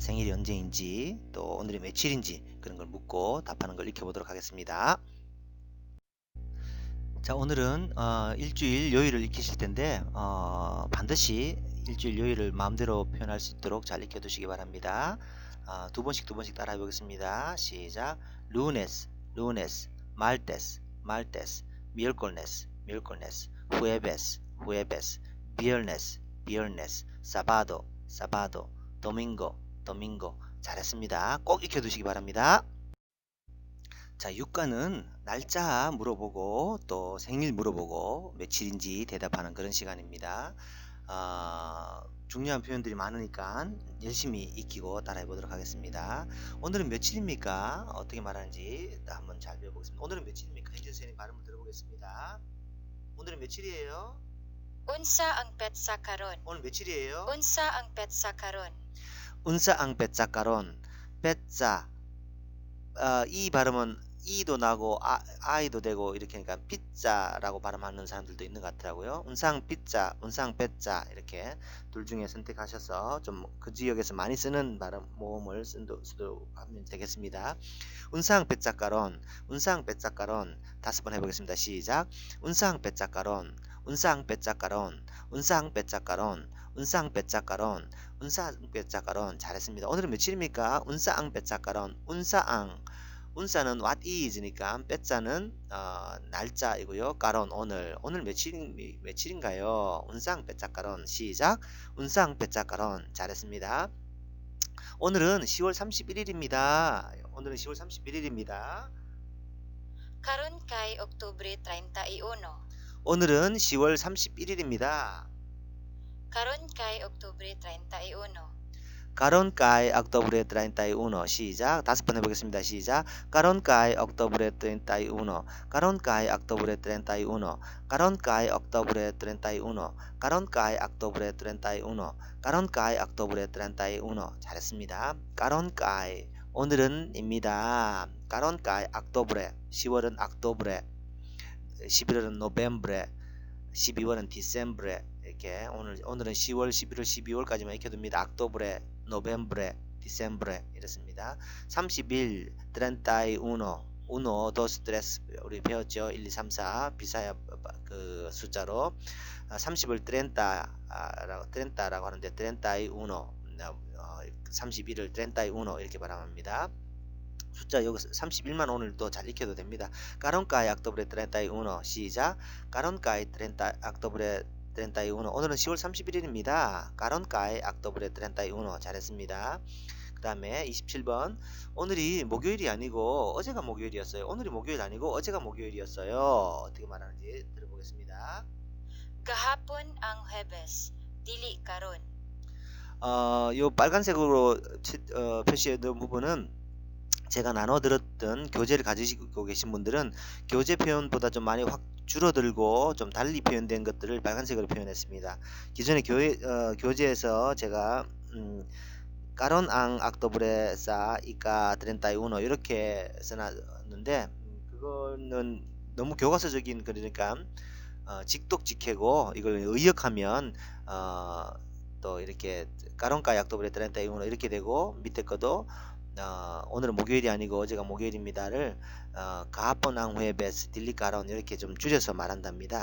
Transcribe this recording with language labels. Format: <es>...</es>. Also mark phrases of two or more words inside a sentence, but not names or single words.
<ko>생일이 언제인지 또 오늘이 며칠인지 그런 걸 묻고 답하는 걸 익혀보도록 하겠습니다. 자, 오늘은 일주일 요일을 익히실 텐데 반드시 일주일 요일을 마음대로 표현할 수 있도록 잘 익혀두시기 바랍니다. 두 번씩 따라해 보겠습니다. 시작.</ko> <es>lunes, lunes, martes, martes, miércoles, miércoles, jueves, jueves, viernes, viernes, sábado, sábado, domingo, domingo.</es> <ko>잘했습니다. 꼭 익혀두시기 바랍니다. 자, 육가는 날짜 물어보고 또 생일 물어보고 며칠인지 대답하는 그런 시간입니다. 중요한 표현들이 많으니까 열심히 익히고 따라해 보도록 하겠습니다. 오늘은 며칠입니까? 어떻게 말하는지 한번 잘 배워보겠습니다. 오늘은 며칠입니까? 혜진 선생님 발음을 들어보겠습니다. 오늘은 며칠이에요?</ko> <ceb>Unsa ang petsa karon?</ceb> <ko>오늘 며칠이에요?</ko> <ceb>Unsa ang petsa karon? unsa ang petsa karon?</ceb> <ko>petsa 이 발음은 이도 나고 아이도 되고 이렇게 하니까 피자라고 발음하는 사람들도 있는 것 같더라고요.</ko> <ceb>unsang petsa, unsang petsa</ceb> <ko>이렇게 둘 중에 선택하셔서 좀 그 지역에서 많이 쓰는 발음 모음을 쓰도 하면 되겠습니다.</ko> <ceb>unsang petsa karon, unsang petsa karon 다섯 번 해보겠습니다.</ceb> <ko>시작.</ko> <ceb>unsang petsa karon, unsang petsa karon, unsang petsa karon, unsang petsa karon, unsang petsa karon.</ceb> <ko>잘했습니다. 오늘은 며칠입니까?</ko> <ceb>unsa ang petsa karon, unsa ang.</ceb> <ko>운사는</ko> <en>what is</en> <ko>니까 빼자는 날짜이고요. 까론 오늘 며칠인가요?</ko> <ceb>unsang petsa karon.</ceb> <ko>시작.</ko> <ceb>unsang petsa karon.</ceb> <ko>잘했습니다. 오늘은 10월 31일입니다. 오늘은 10월 31일입니다.</ko> <ceb>Karon kay Oktubre 31.</ceb> <ko>오늘은 10월 31일입니다.</ko> <ceb>Karon kay Oktubre 31. Karon kay Oktubre 31.</ceb> <ko>시작. 다섯 번 해보겠습니다. 시작.</ko> <ceb>Karon kay Oktubre 31. Karon kay Oktubre 31. Karon kay Oktubre 31. Karon kay Oktubre 31. Karon kay Oktubre 31. 잘했습니다. Karon kay</ceb> <ko>오늘은입니다.</ko> <ceb>Karon kay Oktubre</ceb> <ko>10월은 Oktubre, 11월은 Novembre, 12월은 December. 이렇게 오늘은 10월, 11월, 12월까지만 익혀둡니다. Octubre, Novembre, December 이렇습니다. 30일, 31, 1, 2, 3 우리 배웠죠. 1, 2, 3, 4 비사야 그 숫자로 30을 30라고 하는데 31, 31을 31 이렇게 발음합니다. 숫자 여기서 31만 오늘도 잘 익혀도 됩니다.</ko> <ceb>Caroncae Octubre 31. 시작. Caroncae Octubre 31.</ceb> <ko>오늘은 10월 31일입니다.</ko> <ceb>Caroncae Octubre 31.</ceb> <ko>잘했습니다. 그 다음에 27번. 오늘이 목요일이 아니고 어제가 목요일이었어요. 오늘이 목요일 아니고 어제가 목요일이었어요. 어떻게 말하는지 들어보겠습니다.</ko> <ceb>Gahapon ang Huwebes, dili karon.</ceb> <ko>요 빨간색으로 표시해 놓은 부분은 제가 나눠 들었던 교재를 가지고 계신 분들은 교재 표현보다 좀 많이 확 줄어들고 좀 달리 표현된 것들을 빨간색으로 표현했습니다. 기존의 교재에서 제가</ko> <ceb>karon ang Oktubre sa ika trentay uno</ceb> <ko>이렇게 써놨는데 그거는 너무 교과서적인 그러니까 직독직해고 이걸 의역하면 또 이렇게</ko> <ceb>karon kay Oktubre trentay uno</ceb> <ko>이렇게 되고 밑에 거도 오늘은 목요일이 아니고 어제가 목요일입니다를</ko> <ceb>gahapon ang Huwebes dili karon</ceb> <ko>이렇게 좀 줄여서 말한답니다.</ko>